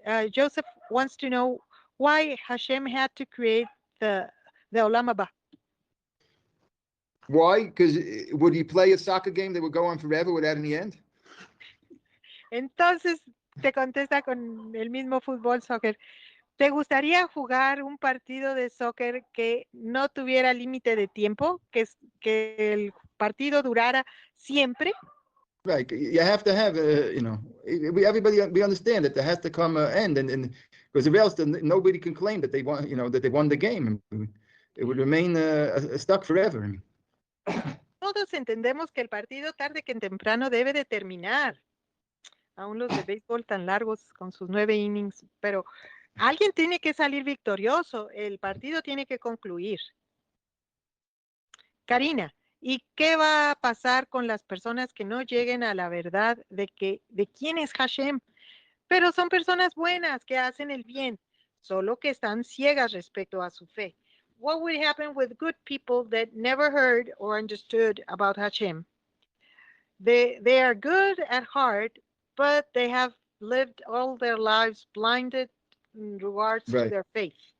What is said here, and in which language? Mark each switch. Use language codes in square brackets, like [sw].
[en] Joseph wants to know why Hashem had to create the Olam Haba. Why? Because would he play a soccer game that would go on forever without any end? [es] Entonces te contesta con el mismo fútbol, soccer. ¿Te gustaría jugar un partido de soccer que no tuviera límite de tiempo? Que el partido durara siempre. [en] Right. You have to have, everybody, we understand that there has to come an end, and because if else, then nobody can claim that they won, that they won the game. It would remain stuck forever. [es] Todos entendemos que el partido tarde que temprano debe de terminar. Aún los de béisbol tan largos con sus 9 innings, pero alguien tiene que salir victorioso. El partido tiene que concluir. Karina, ¿y qué va a pasar con las personas que no lleguen a la verdad de quién es Hashem? Pero son personas buenas que hacen el bien, solo que están ciegas respecto a su fe. [en] What would happen with good people that never heard or understood about Hashem? They are good at heart, but they have lived all their lives blinded in regards to their faith.